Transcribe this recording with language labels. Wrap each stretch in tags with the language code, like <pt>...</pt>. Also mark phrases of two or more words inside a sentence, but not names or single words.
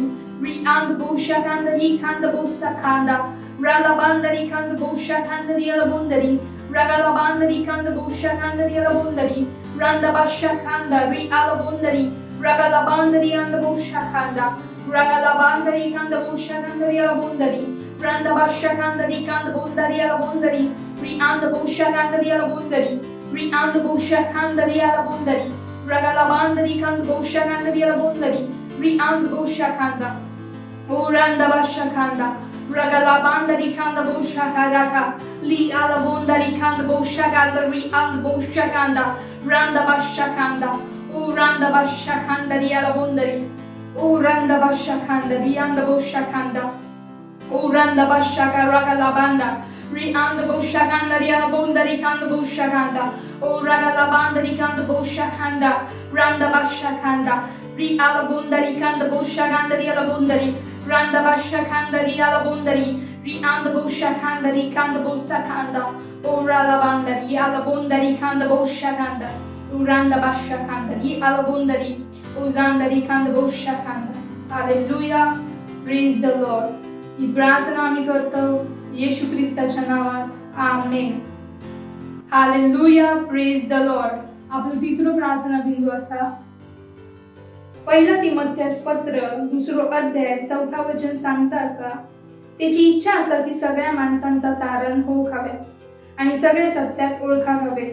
<en>Ri anda bosha kandari kanda bosha kanda. Rala bandari kanda bosha kandari ala bondari. Ragala bandari kanda bosha kandari ala bondari. Randa basha kanda ri ala bondari. Ragala bandari anda bosha kanda. Ragala bandari kanda bosha kandari ala bondari. Randa basha kandari kanda bondari ala bondari. Ri anda bosha kandari ala bondari. Ri anda bosha kandari ala bondari. Ragala bandari kanda bosha kandari ala bondari. Ri anda bosha kanda. O randa basha kanda. Ragala bandari kanda bosha karaka. Li ala bondari kanda bosha kanda. Ri anda bosha kanda. Randa basha kanda. O randa basha kandari ala bondari. O randa basha kandari anda bosha kanda. O randa basha karaka banda. Ri anda bosha kandari ala bondari kanda bosha kanda. O ragala bandari kanda bosha kanda. Randa basha kanda. Ri ala bondari kanda bosha kandari ala bondari. Randa basha kandari ala bondari. Ri anda bosha kandari kanda bosha kanda. O rala bandari ala bondari kanda bosha kanda. O randa basha kandari ala bondari. O zandari kanda bosha kanda. Hallelujah, praise the Lord.</en> <mr>ही प्रार्थना आम्ही करतो येशू ख्रिस्ताच्या नावात आमेन.</mr> <en>Hallelujah, praise the Lord.</en> <kok>आपलं तिसरं प्रार्थना बिंदू असा, 1 तिमोथेस पत्र 2 अध्याय 4 वचन सांगता असा, त्याची इच्छा असा की सगळ्या माणसांचा तारण होऊक हवे आणि सगळे सत्यात ओळखाक हवेत.</kok>